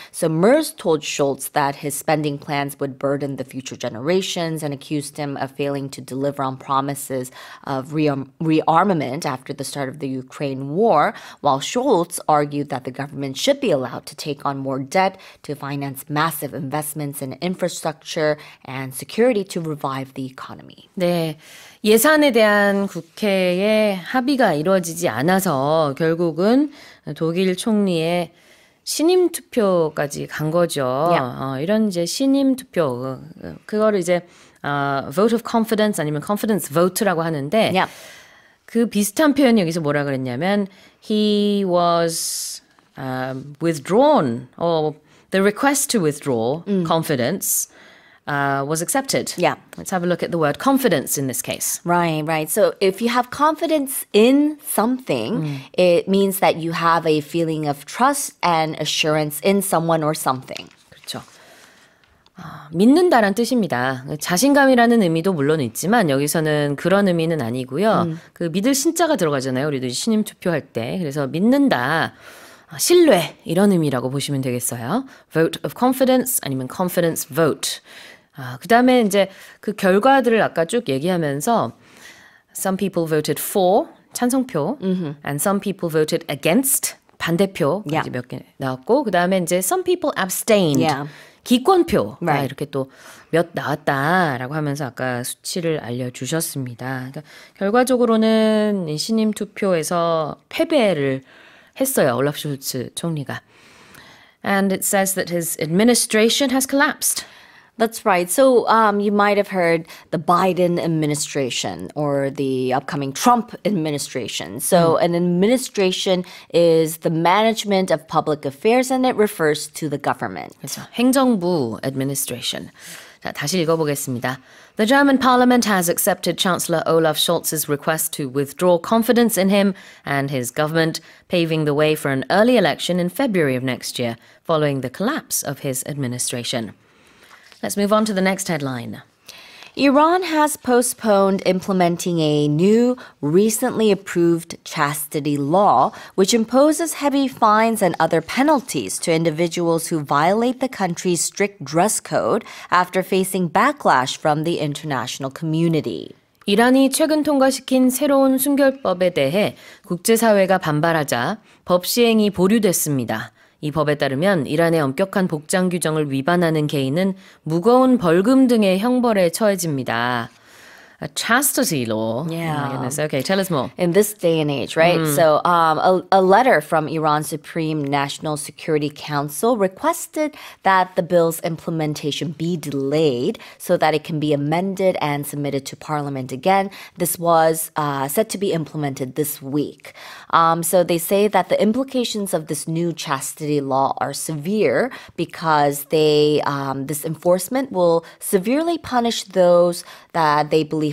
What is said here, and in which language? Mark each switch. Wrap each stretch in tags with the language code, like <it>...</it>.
<en>So Merz told Scholz that his spending plans would burden the future generations and accused him of failing to deliver on promises of rearmament after the start of the Ukraine war, while Scholz argued that the government should be allowed to take on more debt to finance massive investments in infrastructure and security to revive the economy.</en> <ko>네. 예산에 대한 국회의 합의가 이루어지지 않아서 결국은 독일 총리의 신임 투표까지 간 거죠.</ko> <en>Yeah.</en> <ko>이런 이제 신임 투표, 그거를 이제 vote of confidence 아니면 confidence vote라고 하는데</ko> <en>Yeah.</en> <ko>그 비슷한 표현이 여기서 뭐라 그랬냐면</ko> <en>he was withdrawn or the request to withdraw confidence was accepted. Yeah. Let's have a look at the word confidence in this case. Right. So if you have confidence in something, it means that you have a feeling of trust and assurance in someone or something.</en> <ko>그렇죠. 믿는다란 뜻입니다. 자신감이라는 의미도 물론 있지만 여기서는 그런 의미는 아니고요. 그 믿을 신자가 들어가잖아요. 우리도 신임 투표할 때. 그래서 믿는다. 신뢰 이런 의미라고 보시면 되겠어요. Vote of confidence 아니면 confidence vote. 그 다음에 이제 그 결과들을 아까 쭉 얘기하면서</ko> <en>some people voted for</en> <ko>찬성표</ko> <en>and some people voted against</en> <ko>반대표</ko> <en>Yeah.</en> <ko>몇 개 나왔고 그 다음에 이제</ko> <en>some people abstained Yeah.</en> <ko>기권표</ko> <en>Right.</en> <ko>이렇게 또 몇 나왔다라고 하면서 아까 수치를 알려주셨습니다. 그러니까 결과적으로는 이 신임 투표에서 패배를 했어요. 올라프 숄츠 총리가.</ko> <en>And it says that his administration has collapsed. That's right. So you might have heard the Biden administration or the upcoming Trump administration. So an administration is the management of public affairs and it refers to the government.</en> <ko>그래서 행정부 administration. 자, 다시 읽어보겠습니다.</ko> <en>The German parliament has accepted Chancellor Olaf Scholz's request to withdraw confidence in him and his government, paving the way for an early election in February of next year, following the collapse of his administration. Let's move on to the next headline. Iran has postponed implementing a new, recently approved chastity law, which imposes heavy fines and other penalties to individuals who violate the country's strict dress code after facing backlash from the international community.</en> <ko>이란이 최근 통과시킨 새로운 순결법에 대해 국제사회가 반발하자 법 시행이 보류됐습니다. 이 법에 따르면 이란의 엄격한 복장 규정을 위반하는 개인은 무거운 벌금 등의 형벌에 처해집니다.</ko> <en>A chastity law. Yeah. Oh my goodness. Okay, tell us more. In this day and age, right? So a letter from Iran's Supreme National Security Council requested that the bill's implementation be delayed so that it can be amended and submitted to Parliament again. This was set to be implemented this week. So they say that the implications of this new chastity law are severe because this enforcement will severely punish those that they believe</en>